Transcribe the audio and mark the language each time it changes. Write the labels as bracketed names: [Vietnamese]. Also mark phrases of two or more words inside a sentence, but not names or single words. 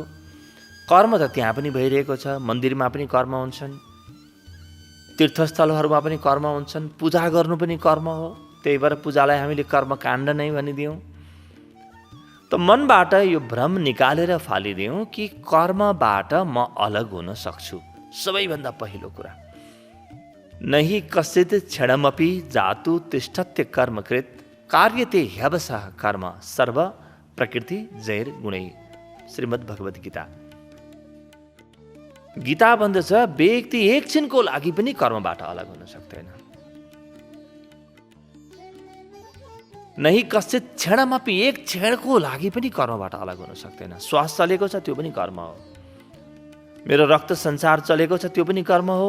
[Nepali] कर्म त त्यहाँ पनि भइरहेको छ, मन्दिरमा पनि कर्म हुन्छन्, तीर्थस्थलहरूमा पनि कर्म हुन्छन्, पूजा गर्नु पनि कर्म हो। त्यही भएर पूजालाई हामीले कर्मकाण्ड नै भनिदियौँ। त मनबाट यो भ्रम निकालेर फालिदियौँ कि कर्मबाट म अलग हुन सक्छु। सबैभन्दा पहिलो कुरा, [Sanskrit] नहि कश्चित् क्षणमपि जातु तिष्ठत्य कर्मकृत कार्यते ह्यवसः कर्म सर्व प्रकृति जैर गुणै, श्रीमद् भगवत गीता। [Nepali] गीता भन्दछ व्यक्ति एकछिनको लागि पनि कर्मबाट अलग हुन सक्दैन। [Sanskrit] नहीं कश्चित क्षणमापि [Nepali] एक क्षणको लागि पनि कर्मबाट अलग हुन सक्दैन। श्वास चलेको छ त्यो पनि कर्म हो। मेरो रक्त सञ्चार चलेको छ त्यो पनि कर्म हो।